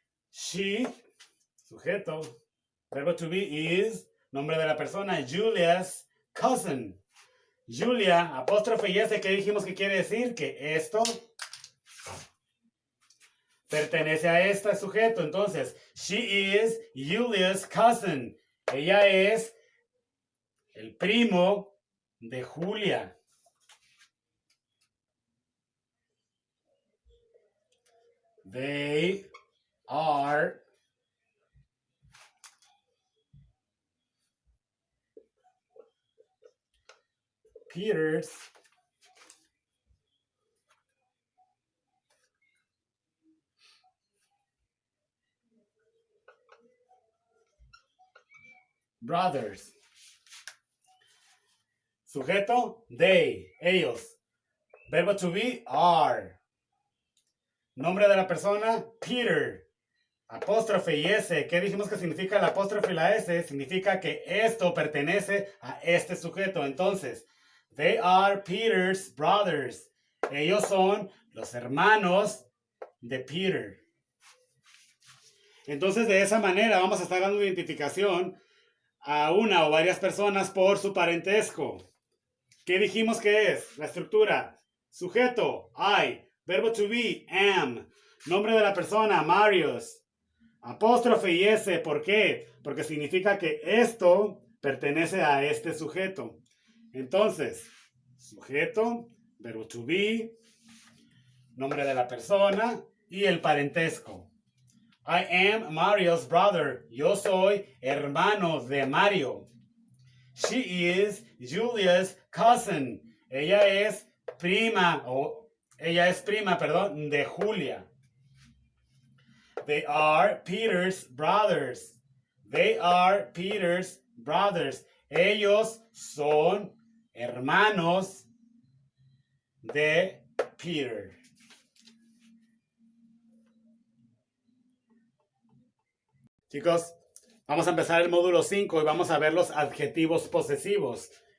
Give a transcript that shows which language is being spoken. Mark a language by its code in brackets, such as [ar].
[es] She, sujeto. Verbo to be is, nombre de la persona, [en] Julia's cousin. [es] Julia, apóstrofe y S, ¿qué dijimos que quiere decir? Que esto pertenece a este sujeto. [en] Entonces, she is Julia's cousin. [es] Ella es el primo de Julia. [en] They are Peter's brothers. [es] Sujeto, they, ellos. Verbo to be, are. Nombre de la persona, Peter. Apóstrofe y S. ¿Qué dijimos que significa el apóstrofe y la S? Significa que esto pertenece a este sujeto. [en] Entonces, they are Peter's brothers. [es] Ellos son los hermanos de Peter. Entonces, de esa manera vamos a estar dando identificación a una o varias personas por su parentesco. ¿Qué dijimos que es? La estructura. Sujeto, I. Verbo to be, am. Nombre de la persona, Marius. Apóstrofe y S, ¿por qué? Porque significa que esto pertenece a este sujeto. Entonces, sujeto, verbo to be, nombre de la persona y el parentesco. [en] I am Mario's brother. [es] Yo soy hermano de Mario. [en] She is Julia's cousin. [es] Ella es prima, de Julia. [en] They are Peter's brothers. They are Peter's brothers. [es] Ellos son hermanos de Peter. Chicos, vamos a empezar el módulo 5 y vamos a ver los adjetivos posesivos.